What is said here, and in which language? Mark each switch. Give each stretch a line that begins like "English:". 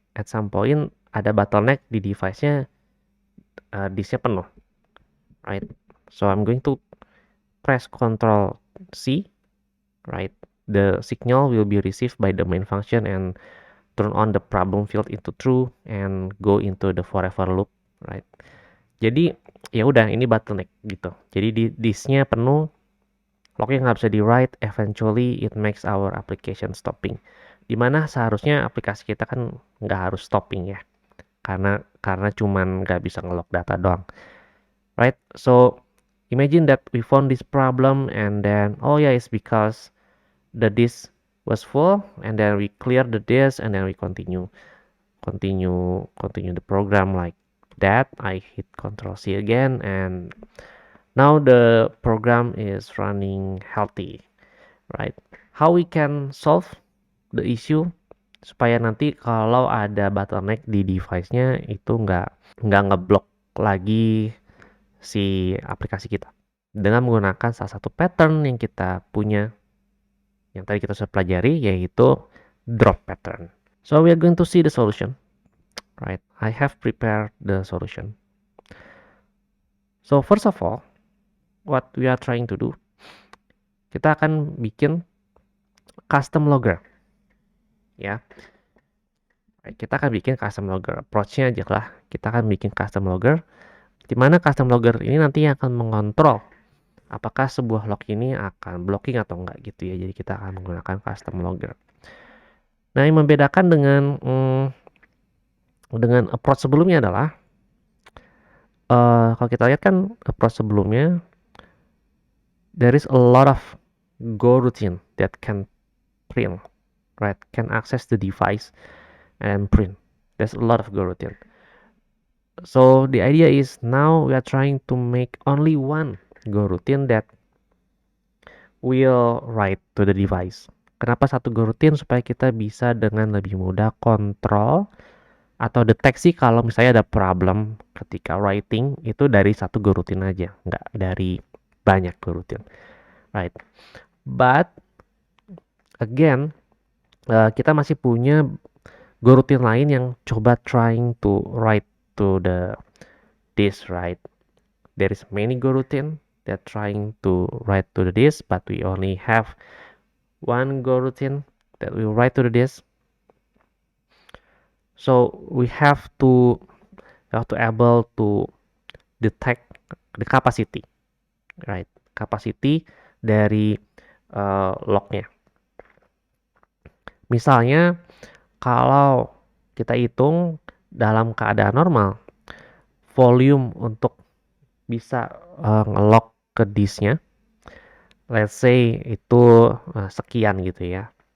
English: At some point
Indonesian: ada bottleneck di device-nya, disknya penuh, right?
English: So I'm going to press Ctrl C, right? The signal will be received by the main function and turn on the problem field into true and go into the forever loop, right?
Indonesian: Jadi ya udah ini bottleneck gitu. Jadi di disknya penuh, locknya nggak bisa di write,
English: eventually it makes our application stopping.
Indonesian: Dimana seharusnya aplikasi kita kan nggak harus stopping ya, karena cuman nggak bisa nge-lock data doang, right?
English: So imagine that we found this problem and then oh yeah, it's because the disk was full and then we clear the disk and then we continue the program like that. I hit Ctrl C again and now the program is running healthy, right? How we can solve the issue
Indonesian: supaya nanti kalau ada bottleneck di device-nya itu nggak ngeblok lagi si aplikasi kita dengan menggunakan salah satu pattern yang kita punya yang tadi kita sudah pelajari, yaitu drop pattern.
English: So we are going to see the solution, right? I have prepared the solution. So first of all, what we are trying to do,
Indonesian: kita akan bikin custom logger, ya. Kita akan bikin custom logger. Approach-nya aja lah. Kita akan bikin custom logger, di mana custom logger ini nanti akan mengontrol apakah sebuah log ini akan blocking atau enggak gitu ya. Jadi kita akan menggunakan custom logger. Nah, yang membedakan dengan approach sebelumnya adalah kalau kita lihat kan approach sebelumnya
English: there is a lot of go routine that can print, right? Can access the device and print. There's a lot of go routine. So the idea is now we are trying to make only one go routine that will write to the device.
Indonesian: Kenapa satu go routine? Supaya kita bisa dengan lebih mudah kontrol atau deteksi kalau misalnya ada problem ketika writing itu dari satu go routine aja, nggak dari banyak go routine, right?
English: But again,
Indonesian: kita masih punya go routine lain yang coba
English: trying to write to the disk, right? There is many go routine that trying to write to the disk, but we only have one go routine that will write to the disk. So we have to able to detect the capacity, right?
Indonesian: Capacity dari lognya. Misalnya kalau kita hitung dalam keadaan normal, volume untuk bisa nge-lock ke disknya,
English: let's say
Indonesian: itu sekian gitu ya.